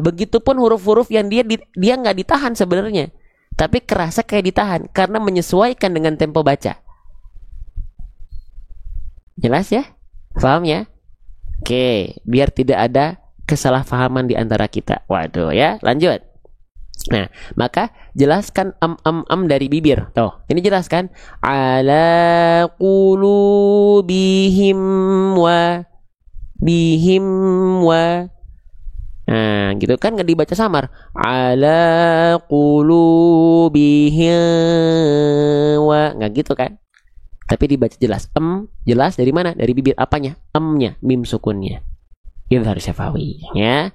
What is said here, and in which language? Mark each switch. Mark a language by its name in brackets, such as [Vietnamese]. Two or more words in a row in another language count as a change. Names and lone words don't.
[Indonesian] Begitupun huruf-huruf yang dia nggak ditahan sebenarnya, tapi kerasa kayak ditahan karena menyesuaikan dengan tempo baca. Jelas ya? Paham ya? Oke, biar tidak ada kesalahpahaman di antara kita. Waduh ya, lanjut. Nah, maka jelaskan am dari bibir. Tuh, ini jelaskan [Arabic] على قلوبهم وبهم و. [Indonesian] Nah, gitu kan nggak dibaca samar. [Arabic] على قلوبهم و, [Indonesian] nggak gitu kan? Tapi dibaca jelas. Jelas dari mana? Dari bibir. Apanya? Amnya, mim sukunnya. [Arabic] إظهار شفوي [Indonesian] ya.